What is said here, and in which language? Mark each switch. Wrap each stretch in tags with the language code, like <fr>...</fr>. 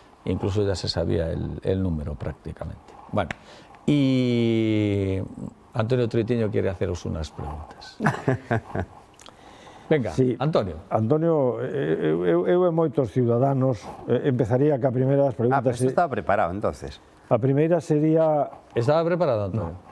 <es>Incluso ya se sabía el número prácticamente. Bueno, y Antonio Troitiño quiere haceros unas preguntas. Venga, sí. Antonio.</es> <gl>Antonio, eu e moitos ciudadanos, empezaría que a primeira das preguntas... pero isto estaba preparado, entonces. A primeira sería...</gl> <es>¿Estaba preparado, Antonio?</es>